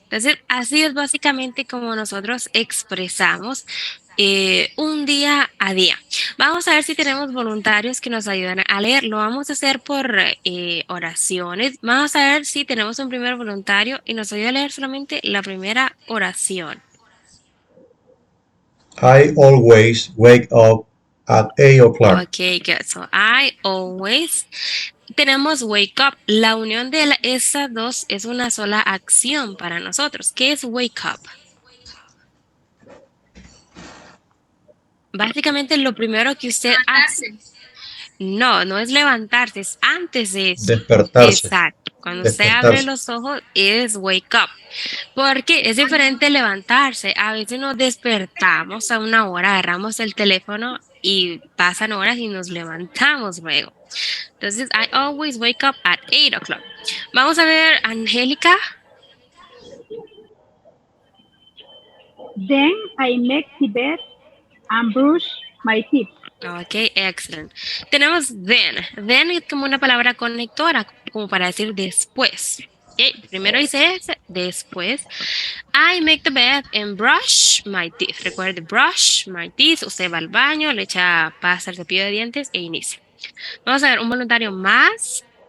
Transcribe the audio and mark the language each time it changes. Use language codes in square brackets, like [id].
[es] Entonces, así es básicamente como nosotros expresamos un día a día. Vamos a ver si tenemos voluntarios que nos ayudan a leer. Lo vamos a hacer por oraciones. Vamos a ver si tenemos un primer voluntario y nos ayuda a leer solamente la primera oración. [en] I always wake up at 8 o'clock. Ok, good. So, I always... Tenemos wake up. [es] La unión de esas dos es una sola acción para nosotros. ¿Qué es wake up? Básicamente lo primero que usted hace. No es levantarse, es antes de eso. Despertarse. Exacto. Cuando usted abre los ojos es wake up. Porque es diferente levantarse. A veces nos despertamos a una hora, agarramos el teléfono y pasan horas y nos levantamos luego. [en] Entonces, I always wake up at 8 o'clock. [es] Vamos a ver, Angélica. [en] Then I make the bed and brush my teeth. Ok, excellent. Tenemos then. [es] Then es como una palabra conectora, como para decir después. Okay, primero dice ese, después. [en] I make the bed and brush my teeth. Recuerde, brush my teeth. [es] Usted va al baño, le echa pasta al cepillo de dientes e inicia. Vamos a ver un voluntario más.